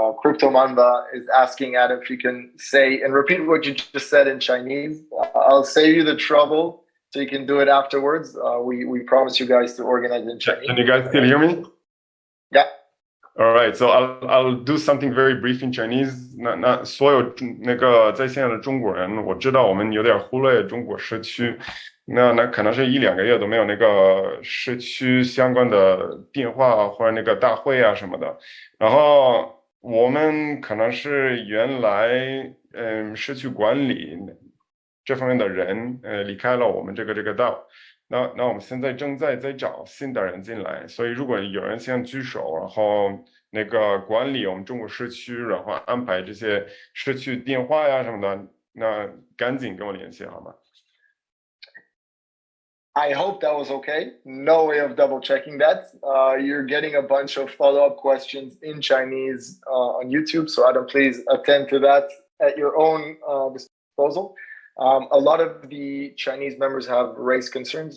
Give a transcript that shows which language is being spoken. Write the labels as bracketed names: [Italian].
[English] Crypto Mamba is asking Adam if you can say and repeat what you just said in Chinese. I'll save you the trouble so you can do it afterwards. We promise you guys to organize in Chinese. Can you guys still hear me? Yeah. All right, so I'll do something very brief in Chinese. [Chinese] 那所有那个在线的中国人，我知道我们有点忽略中国社区，那可能是1-2个月都没有那个社区相关的电话或者那个大会啊什么的。然后我们可能是原来社区管理这方面的人离开了我们这个DAO。那我们现在正在找新的人进来，所以如果有人想举手，然后那个管理我们中国社区，然后安排这些社区电话呀什么的，那赶紧跟我联系好吗？ [English] I hope that was okay. No way of double checking that. You're getting a bunch of follow-up questions in Chinese on YouTube, so Adam, please attend to that at your own disposal. A lot of the Chinese members have raised concerns.